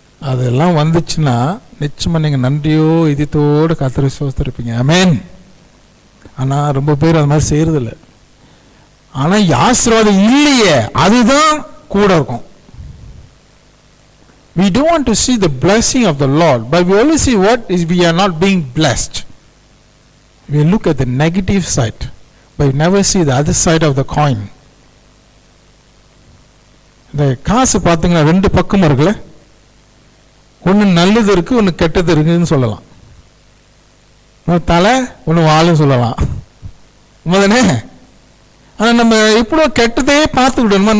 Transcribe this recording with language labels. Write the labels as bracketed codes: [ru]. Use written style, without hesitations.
[ta] அதெல்லாம் வந்துச்சுன்னா நிச்சயமா நீங்க நன்றியோ இதத்தோடு கர்த்தரை ஸ்தோத்திரிப்பீங்க. ஆமென். ஆனால் ரொம்ப பேர் அது மாதிரி செய்யறதில்லை. ஆனால் ஆசீர்வாதம் இல்லையே, அதுதான் கூட இருக்கும். [en] We don't want to see the blessing of the Lord, but we only see what is we are not being blessed. We look at the negative side, but we never see the other side of the coin. [ta] இந்த காசு பார்த்தீங்கன்னா 2 பக்கம் இருக்குல்ல, ஒன்று நல்லது இருக்கு, ஒன்று கெட்டது இருக்குன்னு சொல்லலாம். தலை ஒன்று வாழும் சொல்லலாம். உண்மைதானே? ஆனால் நம்ம எப்படோ கெட்டதே பார்த்து விடணுமா?